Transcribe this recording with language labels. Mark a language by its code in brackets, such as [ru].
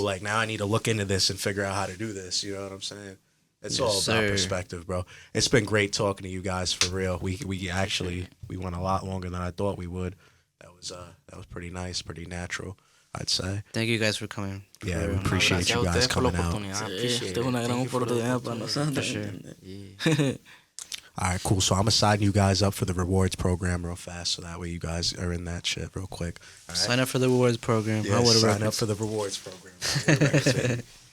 [en] Like now I need to look into this and figure out how to do this. You know what I'm saying? It's all about sir. perspective, bro. It's been great talking to you guys for real. We went a lot longer than I thought we would. That was pretty nice, pretty natural, I'd say. Thank you guys for coming. Yeah, we real. appreciate you guys coming out. [es] Esto es una gran oportunidad para nosotros. [en] All right, cool. So I'm gonna sign you guys up for the rewards program real fast, so that way you guys are in that shit real quick. All right? Sign up for the rewards program. Yeah, Hot Water sign Records. up for the rewards program.